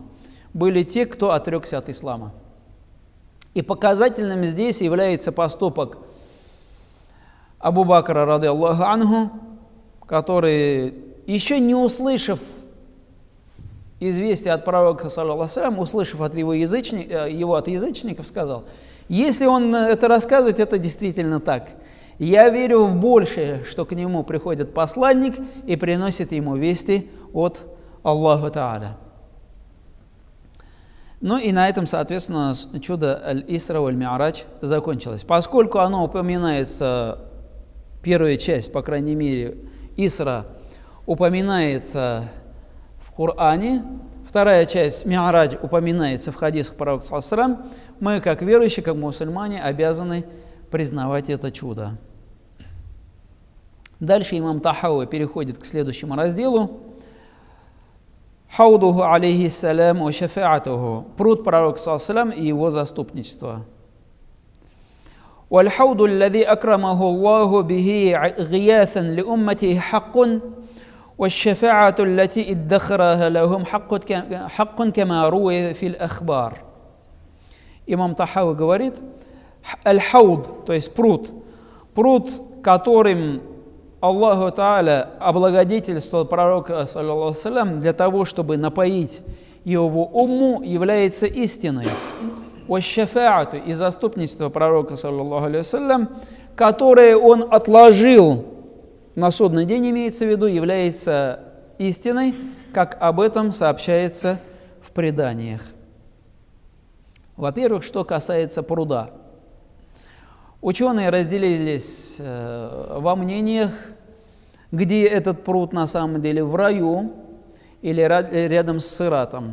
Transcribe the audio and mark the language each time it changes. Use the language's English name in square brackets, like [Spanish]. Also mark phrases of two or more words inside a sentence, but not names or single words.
[Russian] Были те, кто отрекся от ислама. И показательным здесь является поступок Абу Бакра, [Arabic] رضي الله عنه, [Russian] который, еще не услышав известие от пророка, [Arabic] صلى الله عليه وسلم, [Russian] услышав от его от язычников, сказал: если он это рассказывает, это действительно так. Я верю в большее, что к нему приходит посланник и приносит ему вести от [Arabic] الله تعالى. [Russian] Ну и на этом, соответственно, чудо Аль-Исра валь-Ми'радж закончилось. Поскольку оно упоминается, первая часть, по крайней мере, Исра, упоминается в Коране, вторая часть Ми'радж упоминается в хадисах пророка, [Arabic] صلى الله عليه وسلم, [Russian] мы, как верующие, как мусульмане, обязаны признавать это чудо. Дальше имам Тахауи переходит к следующему разделу. [Arabic] حوضه عليه السلام وشفاعته. [Russian] Пруд пророка, [Arabic] صلى الله عليه وسلم, [Russian] и его заступничество. [Arabic] والحوض الذي أكرمه الله به غياثا لأمته حق والشفاعة التي ادخرها لهم حق كما روي في الأخبار. [Russian] Имам Тахауи говорит: аль-хауд, то есть пруд, которым [Arabic] الله تعالى [Russian] облагодетельствовал пророка, [Arabic] صلى الله عليه وسلم, [Russian] для того, чтобы напоить его умму, является истиной. Ваш-шафаату, и заступничество пророка, [Arabic] صلى الله عليه وسلم, [Russian] которое он отложил на судный день, имеется в виду, является истиной, как об этом сообщается в преданиях. Во-первых, что касается пруда. Ученые разделились во мнениях, где этот пруд на самом деле, в раю или рядом с сиратом.